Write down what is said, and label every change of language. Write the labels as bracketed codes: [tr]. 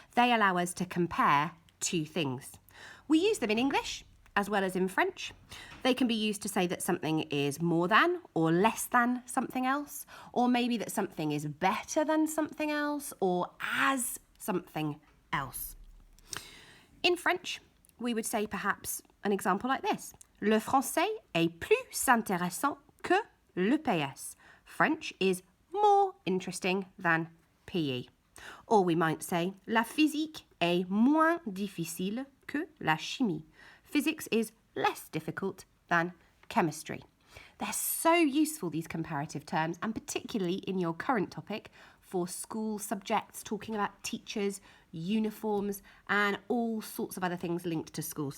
[en] They allow us to compare two things. We use them in English as well as in French. They can be used to say that something is more than or less than something else, or maybe that something is better than something else, or as something else. In French, we would say perhaps an example like this. [fr] Le français est plus intéressant que le PS. [en] French is more interesting than PE. Or we might say, [fr] la physique est moins difficile que la chimie. [en] Physics is less difficult than chemistry. They're so useful, these comparative terms, and particularly in your current topic for school subjects, talking about teachers, uniforms, and all sorts of other things linked to school.